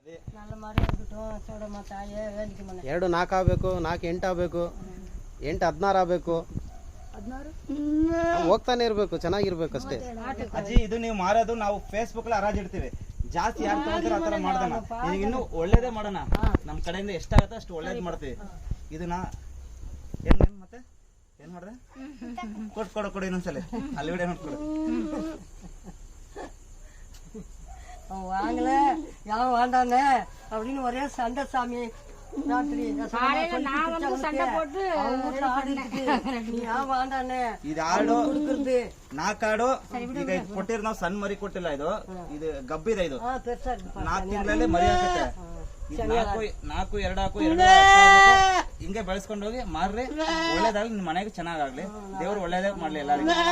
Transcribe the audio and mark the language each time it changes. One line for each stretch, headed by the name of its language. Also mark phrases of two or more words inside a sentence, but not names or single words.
Kannada: 2 4 ಆಗಬೇಕು, 4 8 ಆಗಬೇಕು, 8 16 ಆಗಬೇಕು, ಹೋಗ್ತಾನೆ ಇರ್ಬೇಕು, ಚೆನ್ನಾಗಿರ್ಬೇಕು ಅಷ್ಟೇ. ಅಜ್ಜಿ ಇದು ನೀವು ಮಾರೋದು ನಾವು ಫೇಸ್ಬುಕ್ ಅಲ್ಲಿ ಹರಾಜ್ ಇಡ್ತೀವಿ, ಜಾಸ್ತಿ ಯಾರು ತಗೋತಾರ ಆತರ ಮಾಡೋಣ. ಈಗ ಇನ್ನು ಒಳ್ಳೇದೇ ಮಾಡೋಣ, ನಮ್ ಕಡೆಯಿಂದ ಎಷ್ಟಾಗತ್ತೋ ಅಷ್ಟು ಒಳ್ಳೇದ್ ಮಾಡ್ತೀವಿ. ಇದನ್ನ ಏನ್ ಮತ್ತೆ ಏನ್ ಮಾಡ್ದೆ ಕೊಡು ಇನ್ನೊಂದ್ಸಲ ಅಲ್ಲಿ ವಿಡಿಯೋ ನೋಡ್ಕೊಡು.
Tamil: வாங்கல யாரும் வாண்டானே அப்படின்னு ஒரே சண்டை சாமி.
Kannada: ನಾಕಾಡು ಈಗ ಕೊಟ್ಟಿರ್ ನಾವು ಸಣ್ಣ ಮರಿ ಕೊಟ್ಟಿಲ್ಲ, ಇದು ಇದು ಗಬ್ಬಿದೆ, ಇದು 4 ತಿಂಗಳಲ್ಲಿ ಮರಿ ಹಾಕುತ್ತೆ. 4 2 ಹಾಕು ಹಿಂಗೆ ಬೆಳೆಸ್ಕೊಂಡು ಹೋಗಿ ಮಾರ್ರಿ, ಒಳ್ಳೇದಾಗ್ಲಿ, ನಿಮ್ ಮನೆಗೆ ಚೆನ್ನಾಗಾಗ್ಲಿ, ದೇವ್ರು ಒಳ್ಳೇದೇ ಮಾಡ್ಲಿ ಎಲ್ಲರಿಗೂ.